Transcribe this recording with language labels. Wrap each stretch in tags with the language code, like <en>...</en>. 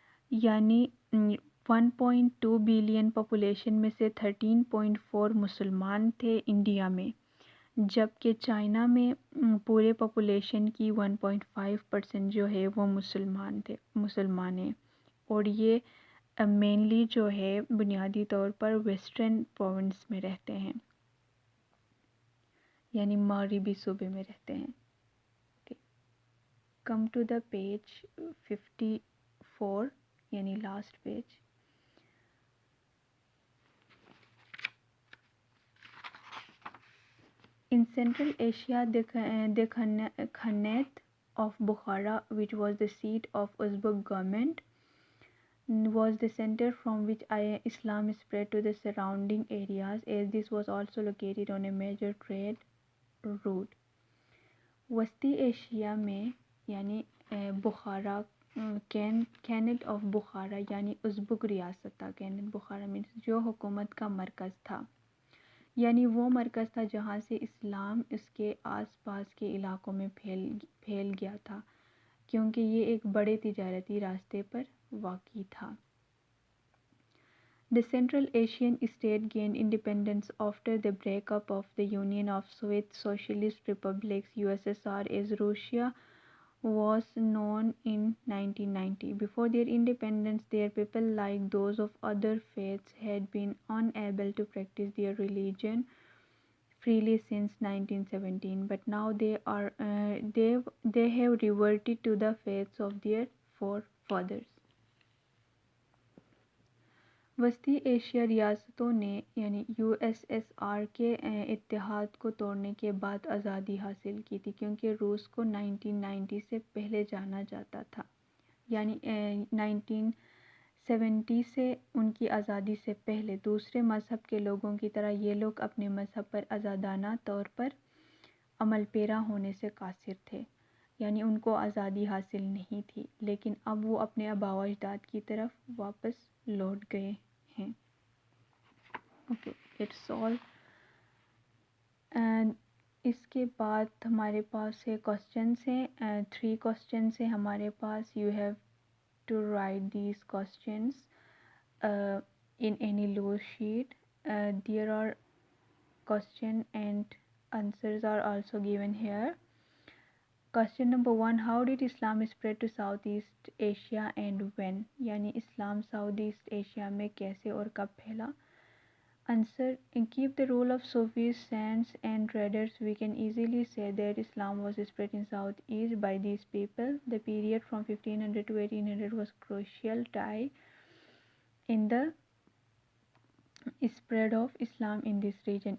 <hi>यानी 1.2 billion population में से 13.4 मुसलमान थे इंडिया में, जबकि चाइना में पूरे पॉपुलेशन की 1.5% जो है वो मुसलमान हैं। और ये मेनली जो है बुनियादी तौर पर वेस्टर्न प्रोविंस में रहते हैं, यानी मगरिबी सूबे में रहते हैं।</hi> <en>Come to the page 54,</en> <hi>यानी last page.</hi> <en>In Central Asia, the Khanate of Bukhara, which was the seat of Uzbek government, was the center from which Islam spread to the surrounding areas, as this was also located on a major trade route.</en> <hi>वस्ती Asia में यानी बुखारा cannot of बुखारा यानी Uzbek रियासत था। Cannot बुखारा means जो हुकूमत का मरकज़ था, यानी वो मरकज़ था जहाँ से इस्लाम इसके आसपास के इलाक़ों में फैल गया था, क्योंकि ये एक बड़े तिजारती रास्ते पर वाक़ई था।</hi> <en>The Central Asian state gained independence after the breakup of the Union of Soviet Socialist Republics (USSR) as Russia was known in 1990. Before their independence, their people, like those of other faiths, had been unable to practice their religion freely since 1917. But now they have reverted to the faiths of their forefathers.</en> <hi>वस्ती Asia रियासतों ने यानी USSR के इत्तेहाद को तोड़ने के बाद आज़ादी हासिल की थी, क्योंकि रूस को 1990 से पहले जाना जाता था। यानी 1970 से उनकी आज़ादी से पहले दूसरे मज़हब के लोगों की तरह ये लोग अपने मज़हब पर आज़ादाना तौर पर अमल पेरा होने से कासिर थे, यानी उनको आज़ादी हासिल नहीं थी। लेकिन अब वो अपने आबाओ अजदाद की तरफ वापस लौट गए हैं।</hi> <en>Okay, it's all.</en> <hi>एंड इसके बाद हमारे पास है क्वेश्चंस हैं, 3 क्वेश्चंस हैं हमारे पास।</hi> <en>You have to write these questions in any loose sheet. There are question and answers are also given here. Question number 1, how did Islam spread to Southeast Asia and when?</en> <hi>यानी इस्लाम south east Asia में कैसे और कब फैला।</hi> <en>Answer, keep the role of Sufis, saints and traders, we can easily say that Islam was spread in Southeast by these people. The period from 1500 to 1800 was crucial time in the spread of Islam in this region.</en>